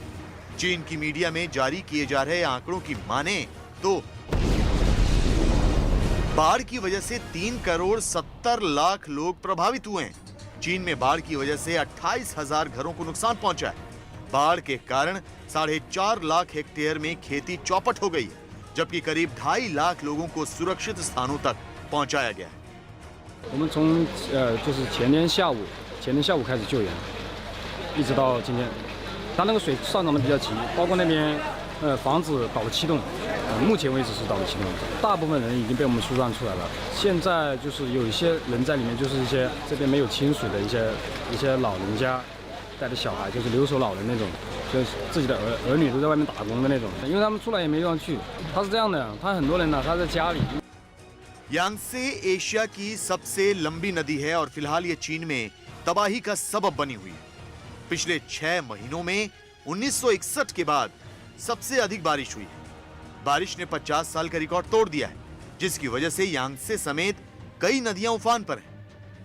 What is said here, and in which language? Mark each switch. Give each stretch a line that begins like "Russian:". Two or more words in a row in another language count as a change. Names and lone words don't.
Hindi: चीन की मीडिया में जारी किए जा रहे आंकड़ों की माने तो बाढ़ की वजह से 3 करोड़ 70 लाख लोग प्रभावित हुए हैं। चीन में बाढ़ की वजह से 28,000 घरों को नुकसान पहुंचा है। बाढ़ के कारण 4.5 लाख हेक्टेयर में खेती चौपट हो गई है, जबकि करीब 2.5 लाख लोगों को सुरक्षित स्थानों तक पहुंचाया गया है।
Chinese: 我们从就是前天下午开始救援，一直到今天，它那个水上涨的比较急，包括那边房子导了7栋，目前为止是导了7栋，大部分人已经被我们疏散出来了。现在就是有一些人在里面，就是一些这边没有清水的一些老人家带着小孩，就是留守老人那种，就是自己的儿女都在外面打工的那种，因为他们出来也没地方去。他是这样的，他很多人呢，他在家里。
Hindi: यांगत्से एशिया की सबसे लंबी नदी है और फिलहाल ये चीन में तबाही का सबब बनी हुई है। पिछले 6 महीनों में 1961 के बाद सबसे अधिक बारिश हुई है। बारिश ने 50 साल का रिकॉर्ड तोड़ दिया है, जिसकी वजह से यांगत्से समेत कई नदियां उफान पर हैं।